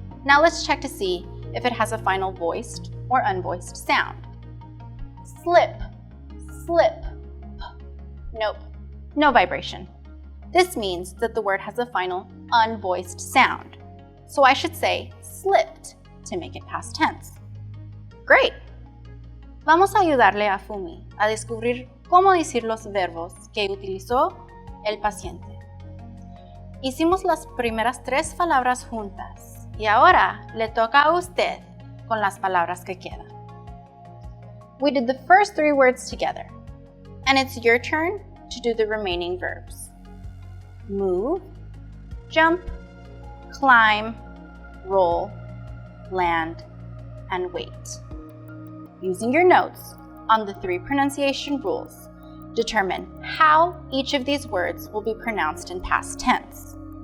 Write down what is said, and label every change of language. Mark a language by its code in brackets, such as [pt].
[en] Now let's check to see if it has a final voiced or unvoiced sound. Slip, slip. Nope, no vibration. This means that the word has a final unvoiced sound. So I should say slipped to make it past tense. Great. [es] Vamos a ayudarle a Fumi a descubrir cómo decir los verbos que utilizó el paciente. Hicimos las primeras 3 palabras juntas y ahora le toca a usted con las palabras que quedan. [en] We did the first 3 words together, and it's your turn to do the remaining verbs. Move, jump, climb, roll, land, and wait. Using your notes on the 3 pronunciation rules, determine how each of these words will be pronounced in past tense.